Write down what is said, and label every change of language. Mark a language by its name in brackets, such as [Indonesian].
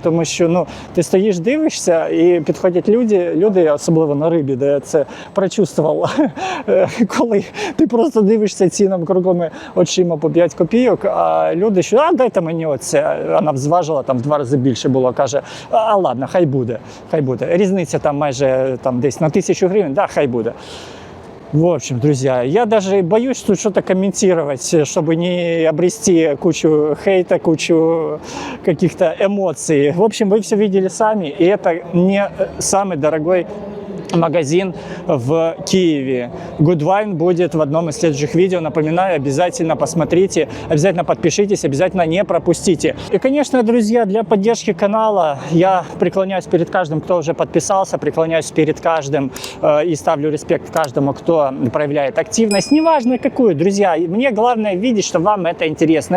[Ukrainian] Тому що ти стоїш, дивишся, і підходять люди, особливо на рибі, де я це прочувствував, коли ти просто дивишся цінам круглими очима по 5 копійок, а люди, що дайте мені оце. Вона зважила, там в 2 рази більше було, каже, ладно, хай буде. Різниця там майже десь на 1000 гривень, хай буде. [Russian] В общем, друзья, я даже боюсь тут что-то комментировать, чтобы не обрести кучу хейта, кучу каких-то эмоций. В общем, вы все видели сами, и это не самый дорогой магазин в Киеве. Good Wine будет в одном из следующих видео. Напоминаю, обязательно посмотрите, обязательно подпишитесь, обязательно не пропустите. И, конечно, друзья, для поддержки канала я преклоняюсь перед каждым, кто уже подписался, преклоняюсь перед каждым и ставлю респект каждому, кто проявляет активность. Неважно какую, друзья. Мне главное видеть, что вам это интересно.